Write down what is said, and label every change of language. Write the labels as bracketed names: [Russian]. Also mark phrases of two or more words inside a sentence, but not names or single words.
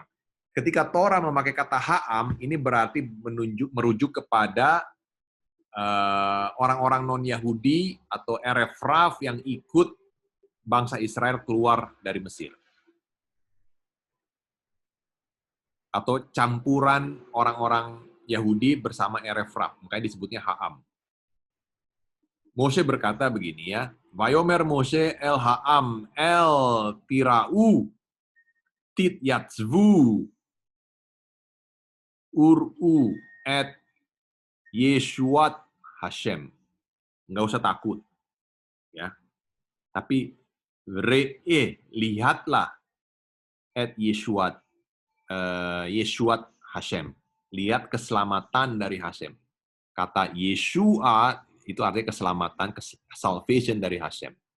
[Indonesian] Ketika Torah memakai kata Ha'am, ini berarti merujuk kepada orang-orang non-Yahudi atau [Hebrew] ערב רב [Indonesian] yang ikut bangsa Israel keluar dari Mesir. Atau campuran orang-orang Yahudi bersama [Hebrew] ערב רב, [Indonesian] makanya disebutnya Ha'am. Moshe berkata begini ya, [Hebrew] ויאמר משה אל העם אל תיראו התיצבו וראו את ישועת השם. [Indonesian] Nggak usah takut. Ya. Tapi lihatlah [Hebrew] את ישועת השם. [Indonesian] Lihat keselamatan dari Hashem. Kata Yeshua itu artinya keselamatan, salvation dari Hashem.